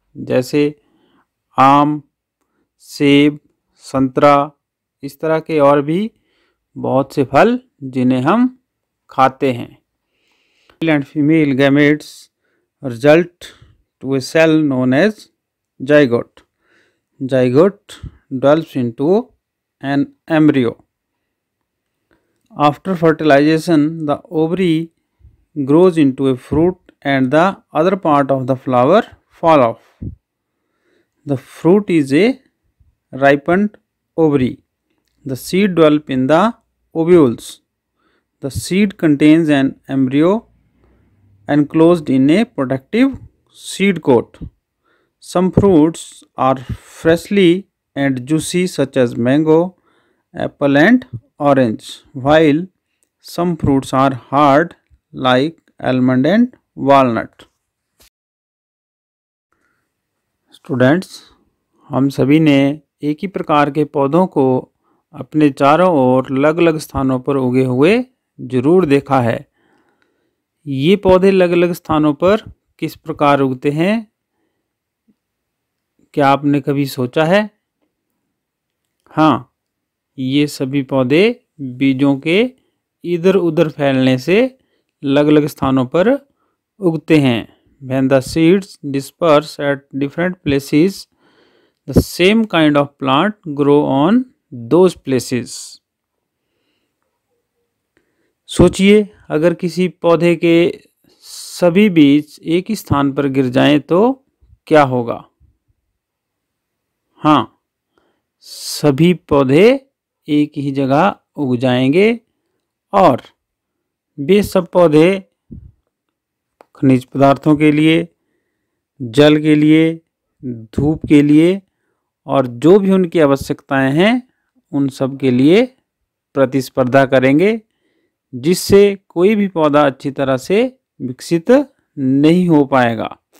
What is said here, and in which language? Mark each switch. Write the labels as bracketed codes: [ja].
[hi] जैसे आम, सेब, संतरा, इस तरह के और भी बहुत से फल जिन्हें हम खाते हैं। [en] Male and female gametes result to a cell known as zygote. Zygote develops into an embryo. After fertilization, the ovary grows into a fruit and the other part of the flower fall off. The fruit is a ripened ovary. The seed develop in the ovules. The seed contains an embryo enclosed in a protective seed coat. Some fruits are freshly and juicy such as mango, apple and orange, while some fruits are hard like almond and walnut. [hi] Students, हम सभी ने एक ही प्रकार के पौधों को अपने चारों ओर अलग अलग स्थानों पर उगे हुए जरूर देखा है। ये पौधे अलग अलग स्थानों पर किस प्रकार उगते हैं, क्या आपने कभी सोचा है? हाँ, ये सभी पौधे बीजों के इधर उधर फैलने से अलग अलग स्थानों पर उगते हैं। [en] When the seeds disperse at different places, the same kind of plant grow on those places. [hi] सोचिए, अगर किसी पौधे के सभी बीज एक ही स्थान पर गिर जाएं तो क्या होगा? हाँ, सभी पौधे एक ही जगह उग जाएंगे और वे सब पौधे खनिज पदार्थों के लिए, जल के लिए, धूप के लिए और जो भी उनकी आवश्यकताएं हैं उन सब के लिए प्रतिस्पर्धा करेंगे, जिससे कोई भी पौधा अच्छी तरह से विकसित नहीं हो पाएगा।